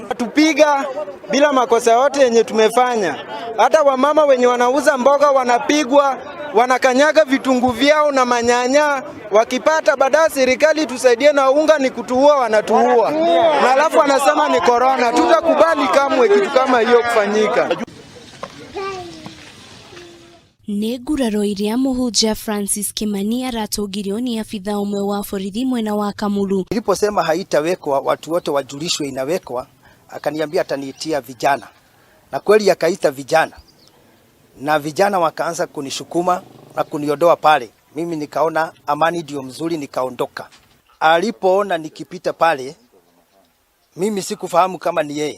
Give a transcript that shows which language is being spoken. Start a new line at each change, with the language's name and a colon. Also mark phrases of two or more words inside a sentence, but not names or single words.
Swahili: Tupiga bila makosa yote yenye tumefanya. Hata wamama wenye wanauza mboga wanapigwa, wanakanyaga vitunguu vyao na manyanya. Wakipata baadaye serikali tusaidie na unga ni kutuua, wanatuua. Na alafu anasema ni corona. Tutakubali kamwe kitu kama hiyo kufanyika.
Kikuyu: Neguraro iria muhunjia Francis Kimani aratogirio ni afitha umwe wa borithi mwena wa Kamulu.
Swahili: Niliposema haitawekwa watu wote wajulishwe inawekwa, akaniambia ataniitia vijana. Na kweli akaita vijana. Na vijana wakaanza kunishukuma na kuniondoa pale. Mimi nikaona amani ndio mzuri, nikaondoka. Alipoona nikipita pale, mimi sikufahamu kama ni yeye.